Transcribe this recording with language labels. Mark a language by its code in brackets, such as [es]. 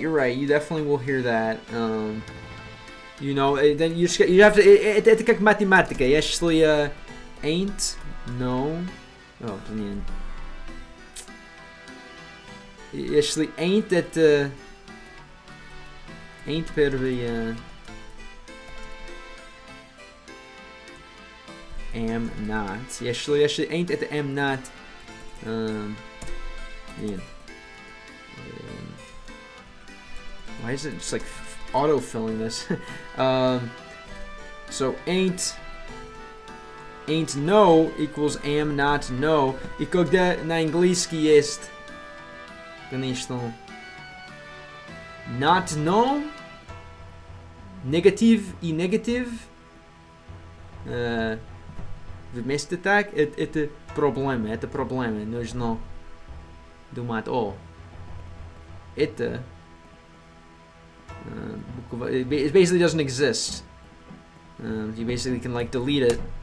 [en] You definitely will hear that. You know, then you have to... [ru] Это как математика. Если ain't, no... Oh, блин. Если ain't, это... Ain't первый... [en] Am not. Если ain't, это am not. Man. Why is it just like auto-filling this? So ain't no equals am not no. [ru] И когда на английский есть, конечно, not no, негатив и негатив, вместе так, это проблема, нужно думать, это [en] it basically doesn't exist. You basically can like delete it.